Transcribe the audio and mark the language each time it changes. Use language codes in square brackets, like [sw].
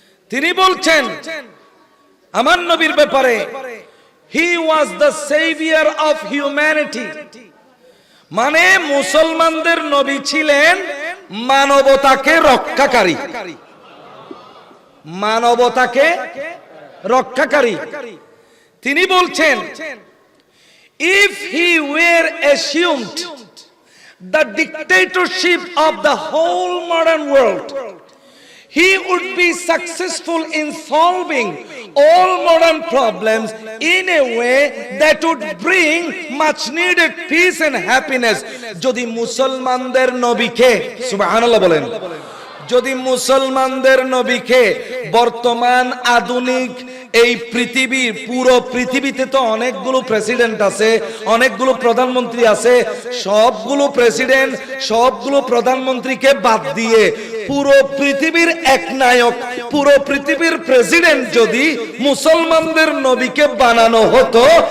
[bn] তিনি বলছেন আমার নবীর ব্যাপারে, [en] he was the savior of humanity, [bn] মানে মুসলমানদের নবী ছিলেন মানবতাকে রক্ষাকারী, মানবতাকে রক্ষাকারী। তিনি বলছেন, [en] if he were assumed the dictatorship of the whole modern world, he would be successful in solving all modern problems in a way that would bring much needed peace and happiness. [bn] যদি মুসলমানদের নবীকে, সুবহানাল্লাহ বলেন, যদি মুসলমানদের নবীকে বর্তমান আধুনিক এই পৃথিবীর, পুরো পৃথিবীতে তো অনেকগুলো প্রেসিডেন্ট আছে, অনেকগুলো প্রধানমন্ত্রী আছে, সবগুলো প্রেসিডেন্ট, সবগুলো প্রধানমন্ত্রীকে বাদ দিয়ে পুরো পৃথিবীর এক নায়ক, পুরো পৃথিবীর প্রেসিডেন্ট যদি মুসলমানদের নবীকে বানানো হতো,